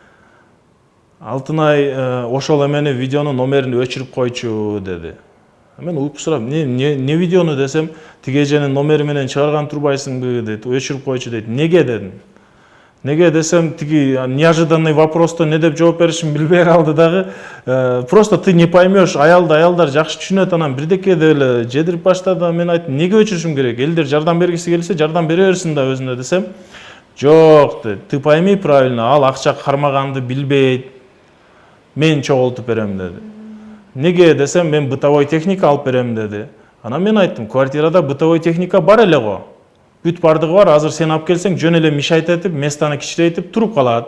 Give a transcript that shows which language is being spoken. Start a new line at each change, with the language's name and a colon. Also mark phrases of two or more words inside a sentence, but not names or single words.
Kyrgyz: Алтынай ошол эмени видеонун номерин өчүрүп койчу деди. Мен уйку сурап, не видеону десем, тиги эженин номери менен чыгарган турбайсыңбы дейт, өчүрүп койчу дейт. Неге дедим. Неге десем, тиги
Russian: неожиданный вопросто
Kyrgyz: не деп жооп беришин билбей калды дагы.
Russian: Просто ты не поймешь,
Kyrgyz: аялдар жакшы түшүнөт, анан бирдеке деп эле жедирип баштады. Мен айттым, неге өчүрүшүм керек? Элдер жардам бергиси келсе, жардам бере берсин да өзүнө десем. Жок,
Russian: ты пойми правильно,
Kyrgyz: ал акча кармаганды билбейт. Мен чогултуп берем деди. Неге десем, мен
Russian: бытовой техника
Kyrgyz: алып берем деди. Анан мен айттым, квартирада
Russian: бытовой техника
Kyrgyz: бар эле го. Бүт бардыгы бар, азыр сен алып келсең, жөн эле мишайтетип, местаны кичирейтип туруп калат.